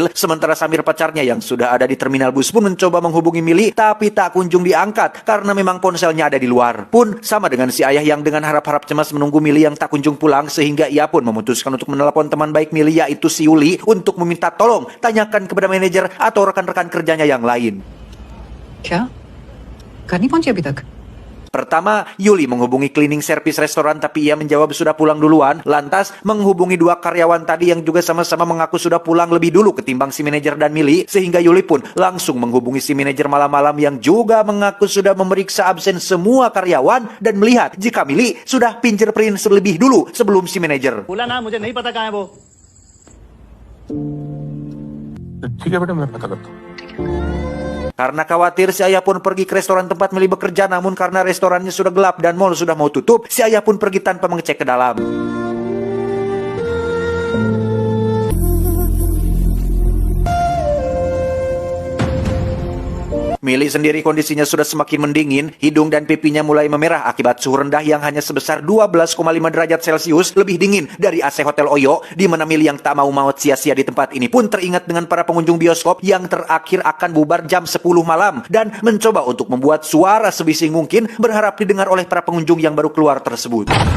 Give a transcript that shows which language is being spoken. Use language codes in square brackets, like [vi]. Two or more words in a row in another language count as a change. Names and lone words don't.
[id] Sementara Samir pacarnya yang sudah ada di terminal bus pun mencoba menghubungi Mili, tapi tak kunjung diangkat karena memang ponselnya ada di luar. Pun sama dengan si ayah yang dengan harap-harap cemas menunggu Mili yang tak kunjung pulang, sehingga ia pun memutuskan untuk menelepon teman baik Mili yaitu si Yuli untuk meminta tolong tanyakan kepada manajer atau rekan-rekan kerjanya yang lain. [hi] क्या? घर नहीं पहुंची अभी तक? [id] Pertama, Yuli menghubungi [en] cleaning service [id] restoran tapi ia menjawab sudah pulang duluan. Lantas menghubungi dua karyawan tadi yang juga sama-sama mengaku sudah pulang lebih dulu ketimbang si manajer dan Mili, sehingga Yuli pun langsung menghubungi si manajer malam-malam yang juga mengaku sudah memeriksa absen semua karyawan dan melihat jika Mili sudah fingerprint terlebih dulu sebelum si manajer. [hi] बोला ना मुझे नहीं पता कहाँ है वो. ठीक है बेटा मैं पता करता हूँ. [id] Karena khawatir, si ayah pun pergi ke restoran tempat Mili bekerja, namun karena restorannya sudah gelap dan mal sudah mau tutup, si ayah pun pergi tanpa mengecek ke dalam. Mili sendiri kondisinya sudah semakin mendingin, hidung dan pipinya mulai memerah akibat suhu rendah yang hanya sebesar 12,5 derajat Celcius, lebih dingin dari AC Hotel Oyo, di mana Mili yang tak mau maut sia-sia di tempat ini pun teringat dengan para pengunjung bioskop yang terakhir akan bubar jam 10 malam dan mencoba untuk membuat suara sebising mungkin berharap didengar oleh para pengunjung yang baru keluar tersebut.